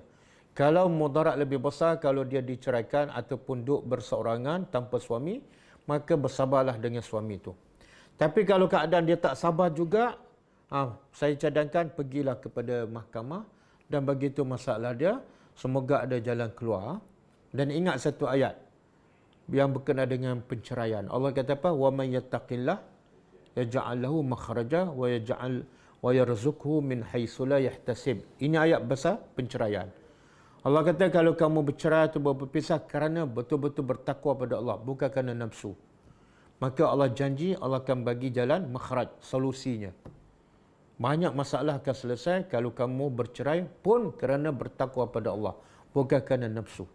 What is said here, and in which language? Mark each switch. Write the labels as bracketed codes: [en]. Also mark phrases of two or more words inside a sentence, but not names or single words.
[ms] Kalau mudarat lebih besar kalau dia diceraikan ataupun duduk berseorangan tanpa suami, maka bersabarlah dengan suami itu. Tapi kalau keadaan dia tak sabar juga, saya cadangkan pergilah kepada mahkamah dan begitu masalah dia, semoga ada jalan keluar. Dan ingat satu ayat yang berkenaan dengan penceraian. Allah kata apa? [ar] ومن يتق الله يجعل له مخرجا ويرزقه من حيث لا يحتسب. [ms] Ini ayat besar penceraian. Allah kata kalau kamu bercerai atau berpisah kerana betul-betul bertakwa pada Allah, bukan kerana nafsu, maka Allah janji Allah akan bagi jalan makhraj, solusinya. Banyak masalah akan selesai kalau kamu bercerai pun kerana bertakwa pada Allah, bukan kerana nafsu.